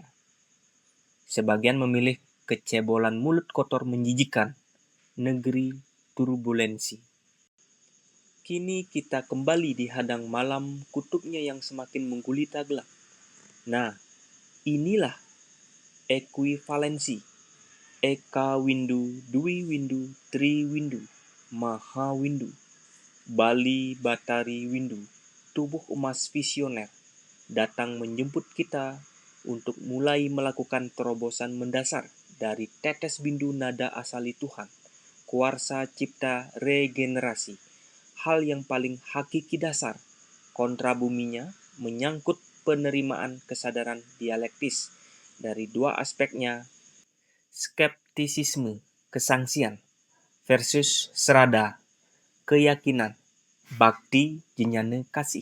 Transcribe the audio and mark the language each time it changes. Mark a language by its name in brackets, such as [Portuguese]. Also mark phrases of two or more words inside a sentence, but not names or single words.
[Indonesian] Sebagian memilih kecebolan mulut kotor menjijikan, negeri turbulensi. Kini kita kembali dihadang malam kutubnya yang semakin menggulita gelap. Nah, inilah ekuivalensi. Eka Windu, Dwi Windu, Tri Windu, Maha Windu, Bali Batari Windu, tubuh emas visioner, datang menjemput kita untuk mulai melakukan terobosan mendasar dari tetes bindu nada asali Tuhan, kuarsa cipta regenerasi, hal yang paling hakiki dasar, kontrabuminya menyangkut penerimaan kesadaran dialektis dari dua aspeknya, skeptisisme, kesangsian, versus serada, keyakinan, bakti, jinyane kasih.